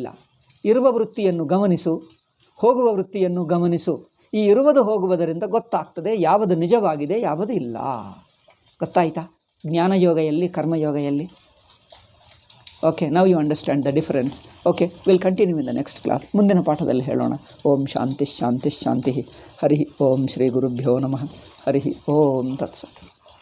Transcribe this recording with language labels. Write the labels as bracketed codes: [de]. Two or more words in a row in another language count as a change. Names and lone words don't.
[kn] ಇರುವ ವೃತ್ತಿಯನ್ನು ಗಮನಿಸು, ಹೋಗುವ ವೃತ್ತಿಯನ್ನು ಗಮನಿಸು. ಈ ಇರುವುದು ಹೋಗುವುದರಿಂದ ಗೊತ್ತಾಗ್ತದೆ ಯಾವುದು ನಿಜವಾಗಿದೆ, ಯಾವುದು ಇಲ್ಲ. ಗೊತ್ತಾಯ್ತಾ? ಜ್ಞಾನಯೋಗ ಎಲ್ಲಿ, ಕರ್ಮಯೋಗ ಎಲ್ಲಿ? [en] Okay, now you understand the difference. Okay, will continue in the next class. [kn] ಮುಂದಿನ ಪಾಠದಲ್ಲಿ ಹೇಳೋಣ. [sa] ಓಂ ಶಾಂತಿ ಶಾಂತಿ ಶಾಂತಿ. ಹರಿ ಓಂ ಶ್ರೀ ಗುರುಭ್ಯೋ ನಮಃ. ಹರಿ ಓಂ ತತ್ಸತ್.